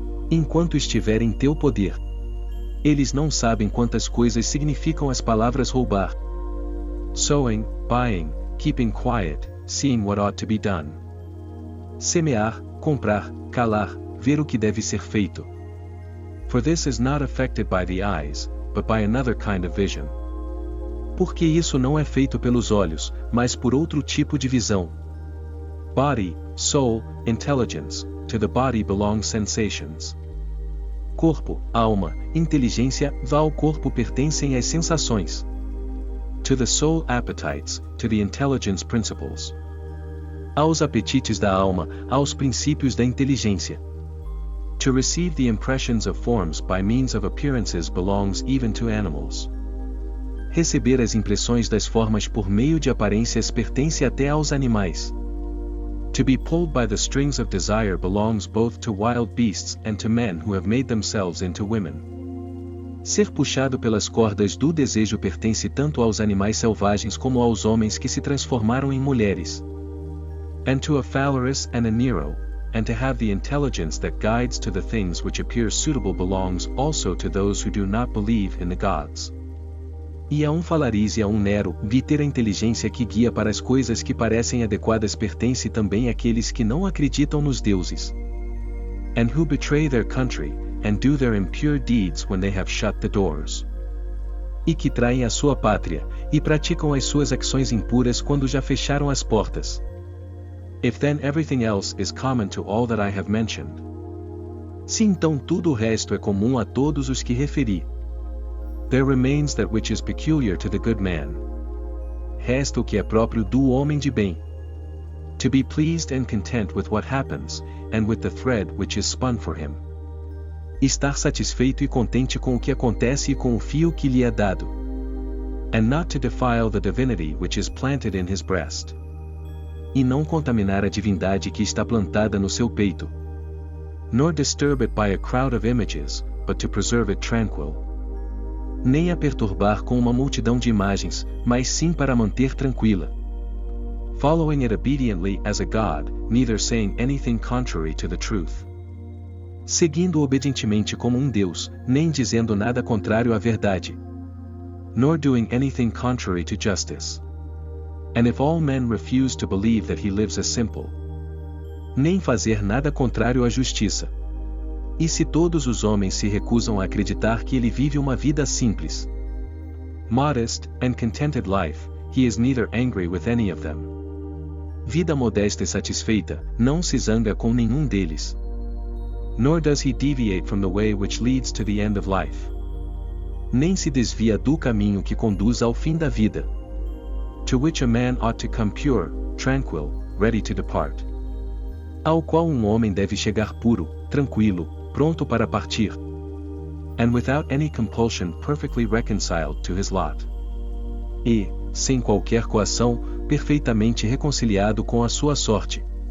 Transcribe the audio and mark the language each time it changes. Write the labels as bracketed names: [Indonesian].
[Portuguese] Enquanto estiver em teu poder. Eles não sabem quantas coisas significam as palavras roubar. [English] Sowing, buying, keeping quiet, seeing what ought to be done. [Portuguese] Semear, comprar, calar, ver o que deve ser feito. [English] For this is not affected by the eyes, but by another kind of vision. [Portuguese] Porque isso não é feito pelos olhos, mas por outro tipo de visão. [English] Body, soul, intelligence, to the body belong sensations. [Portuguese] Corpo, alma, inteligência, ao corpo pertencem as sensações. [English] To the soul appetites, to the intelligence principles. [Portuguese] Aos apetites da alma, aos princípios da inteligência. [English] To receive the impressions of forms by means of appearances belongs even to animals. [Portuguese] Receber as impressões das formas por meio de aparências pertence até aos animais. [English] To be pulled by the strings of desire belongs both to wild beasts and to men who have made themselves into women. [Portuguese] Ser puxado pelas cordas do desejo pertence tanto aos animais selvagens como aos homens que se transformaram em mulheres. [English] And to a Phalaris and a Nero, and to have the intelligence that guides to the things which appear suitable belongs also to those who do not believe in the gods. [Portuguese] E a Phalaris e a Nero, ter a inteligência que guia para as coisas que parecem adequadas pertence também àqueles que não acreditam nos deuses. [English] And who betray their country, and do their impure deeds when they have shut the doors. [Portuguese] E que traem a sua pátria, e praticam as suas ações impuras quando já fecharam as portas. [English] If then everything else is common to all that I have mentioned. [Portuguese] Se então tudo o resto é comum a todos os que referi. [English] There remains that which is peculiar to the good man. [Portuguese] Resta o que é próprio do homem de bem. [English] To be pleased and content with what happens, and with the thread which is spun for him. [Portuguese] estar satisfeito e contente com o que acontece e com o fio que lhe é dado. [English] And not to defile the divinity which is planted in his breast. [Portuguese] E não contaminar a divindade que está plantada no seu peito. [English] Nor disturb it by a crowd of images, but to preserve it tranquil. [Portuguese] Nem a perturbar com uma multidão de imagens, mas sim para manter tranquila. [English] Following it obediently as a God, neither saying anything contrary to the truth. [Portuguese] Seguindo obedientemente como um Deus, nem dizendo nada contrário à verdade. [English] Nor doing anything contrary to justice. And if all men refuse to believe that he lives as simple. [Portuguese] Nem fazer nada contrário à justiça. E se todos os homens se recusam a acreditar que ele vive uma vida simples, [English] modest and contented life, he is neither angry with any of them. [Portuguese] Vida modesta e satisfeita, não se zanga com nenhum deles. [English] Nor does he deviate from the way which leads to the end of life. [Portuguese] Nem se desvia do caminho que conduz ao fim da vida. [English] To which a man ought to come pure, tranquil, ready to depart. [Portuguese] Ao qual um homem deve chegar puro, tranquilo, pronto para partir. [English] And without any compulsion perfectly reconciled to his lot. [Portuguese] E, sem qualquer coação, perfeitamente reconciliado com a sua sorte.